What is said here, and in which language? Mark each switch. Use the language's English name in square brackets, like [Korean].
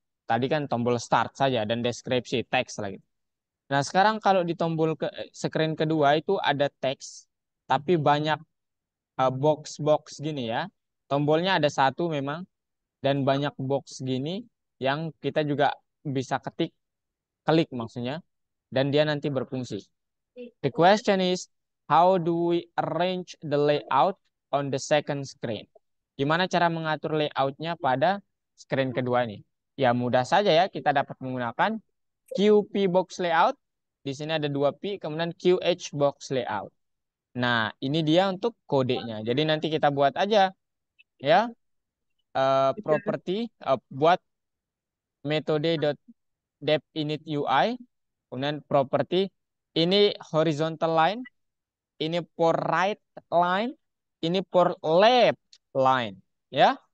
[Indonesian] Tadi kan tombol start saja dan deskripsi teks lagi. Nah, sekarang kalau di tombol screen kedua itu ada teks tapi banyak box-box gini ya. Tombolnya ada satu memang dan banyak box gini yang kita juga bisa klik maksudnya dan dia nanti berfungsi. [English] The question is, how do we arrange the layout on the second screen? [Indonesian] Gimana cara mengatur layoutnya pada screen kedua ini? Ya mudah saja ya, kita dapat menggunakan QP box layout. Di sini ada 2P, kemudian QH box layout. Nah, ini dia untuk kodenya. Jadi nanti kita buat aja ya property buat metode .depInitUI, kemudian property ini [English] horizontal line, [Indonesian] ini [English] for right line, [Indonesian] ini [English] for left line, [Indonesian] ya.